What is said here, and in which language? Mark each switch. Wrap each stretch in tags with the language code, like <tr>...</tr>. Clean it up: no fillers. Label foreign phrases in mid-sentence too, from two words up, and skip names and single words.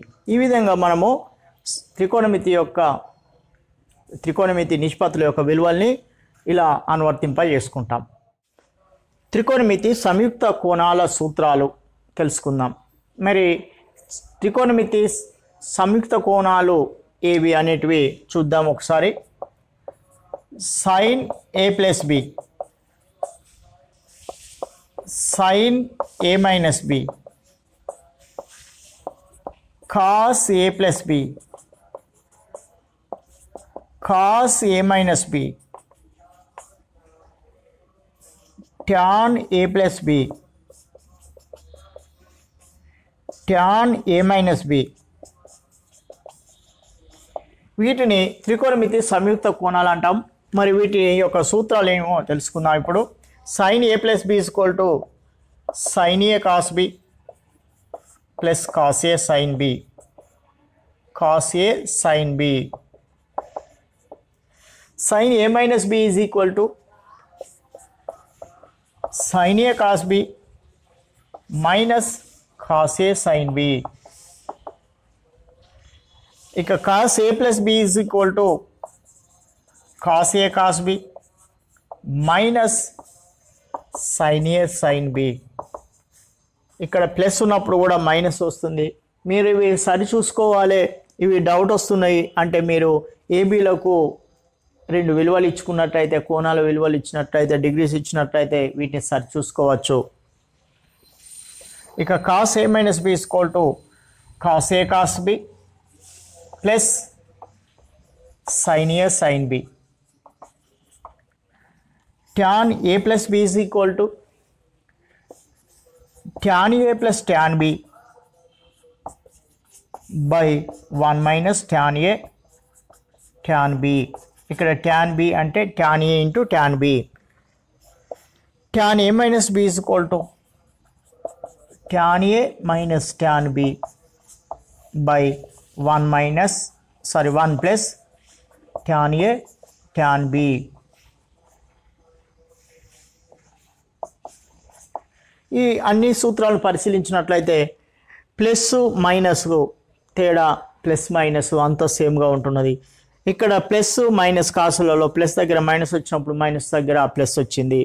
<te>ఈ విధంగా మనము త్రికోణమితి నిష్పత్తుల యొక్క విలువల్ని ఇలా అనువర్తింపజేసుకుంటాం. త్రికోణమితి సంయుక్త కోణాల సూత్రాలు తెలుసుకుందాం. మరి త్రికోణమితి సంయుక్త కోణాలు ఏవి అనేటివి చూద్దాం ఒకసారి.</te> <en>sin a plus b, sin a minus b, cos a plus b, cos a minus b, tan a plus b, tan a minus b.</en> <te>వీటిని త్రికోణమితి సంయుక్త కోణాలు అంటాం. మరి వీటి యొక్క సూత్రాలు ఏమో తెలుసుకుందాం ఇప్పుడు.</te> <en>sin a plus b is equal to sin a cos b plus cos a sin b, cos a sin b. sin a minus b is equal to sin a cos b minus cos a sin b. ఇక cos a plus b is equal to cos a cos b minus sin a sin b.</en> <te>ఇక్కడ ప్లస్ ఉన్నప్పుడు కూడా మైనస్ వస్తుంది. మీరు ఇవి సరి చూసుకోవాలి. ఇవి డౌట్ వస్తున్నాయి అంటే మీరు ఏబీలకు 2 విలువలు ఇచ్చుకున్నట్టయితే, కోణాల విలువలు ఇచ్చినట్టయితే, డిగ్రీస్ ఇచ్చినట్టయితే వీటిని సరి చూసుకోవచ్చు.</te> <en>ఇక cos a minus b equal to cos a cos b plus sin a sin b. tan a plus b is equal to tan a plus tan b by 1 minus tan a tan b.</en> <te>ఇక్కడ</te> <en>tan b</en> <te>అంటే</te> <en>tan a into tan b. tan a minus b is equal to tan a minus tan b by 1 plus tan a tan b.</en> <te>ఈ అన్ని సూత్రాలు పరిశీలించినట్లయితే</te> <en>plus minus</en> <te>తేడా,</te> <en>plus minus</en> <te>అంతా సేమ్గా ఉంటున్నది. ఇక్కడ</te> <en>plus minus</en> <te>కాసులలో ప్లస్ దగ్గర మైనస్ వచ్చినప్పుడు మైనస్ దగ్గర ప్లస్ వచ్చింది.</te>